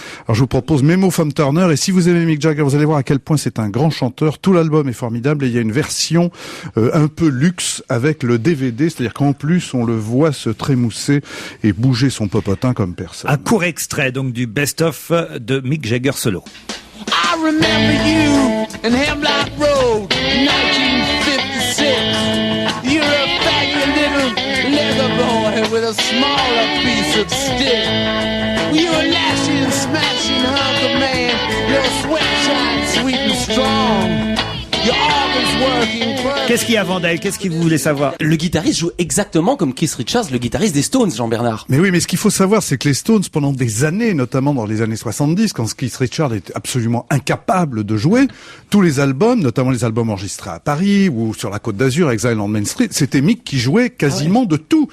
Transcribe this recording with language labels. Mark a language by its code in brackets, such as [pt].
[fr] Alors je vous propose Memo from Turner, et si vous aimez Mick Jagger, vous allez voir à quel point c'est un grand chanteur. Tout l'album est formidable, et il y a une version un peu luxe avec le DVD, c'est-à-dire qu'en plus on le voit se trémousser et bouger son popotin comme personne. Un court extrait donc du best-of de Mick Jagger solo. [en] I remember you in Hemlock Road, 1956. You're a faggy little leather boy with a smaller piece of stick. You're a lashing, smashing hunk of man. Your sweat shines sweet and strong. Your organs working perfect. [fr] Qu'est-ce qu'il y a, Vandel? Qu'est-ce que vous voulez savoir? Le guitariste joue exactement comme Keith Richards, le guitariste des Stones, Jean-Bernard. Mais oui, mais ce qu'il faut savoir, c'est que les Stones, pendant des années, notamment dans les années 70, quand Keith Richards était absolument incapable de jouer, tous les albums, notamment les albums enregistrés à Paris ou sur la Côte d'Azur, Exile on Main Street, c'était Mick qui jouait quasiment de tout.